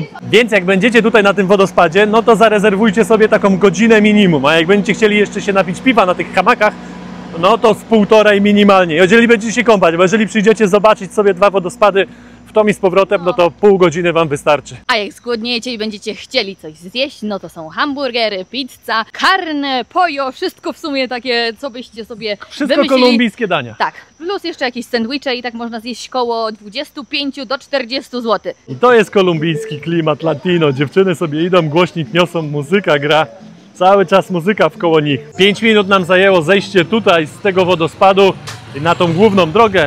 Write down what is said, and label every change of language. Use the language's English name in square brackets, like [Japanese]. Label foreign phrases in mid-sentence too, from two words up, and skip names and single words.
[Polish] Więc jak będziecie tutaj na tym wodospadzie, no to zarezerwujcie sobie taką godzinę minimum, a jak będziecie chcieli jeszcze się napić piwa na tych hamakach, no to z 1,5 minimalnie. Jeżeli będziecie się kąpać, bo jeżeli przyjdziecie zobaczyć sobie 2 wodospady w tom i z powrotem, no to pół godziny wam wystarczy. A jak zgłodniejecie i będziecie chcieli coś zjeść, no to są hamburgery, [Spanish] pizza, carne, pollo, [Polish] wszystko w sumie takie, co byście sobie Wszystko wymyślili. kolumbijskie dania. Tak, plus jeszcze jakieś sandwiche i tak można zjeść koło 25 do 40 zł. I to jest kolumbijski klimat latino. Dziewczyny sobie idą, głośnik niosą, muzyka gra. Cały czas muzyka wkoło nich. 5 minut nam zajęło zejście tutaj z tego wodospadu na tą główną drogę.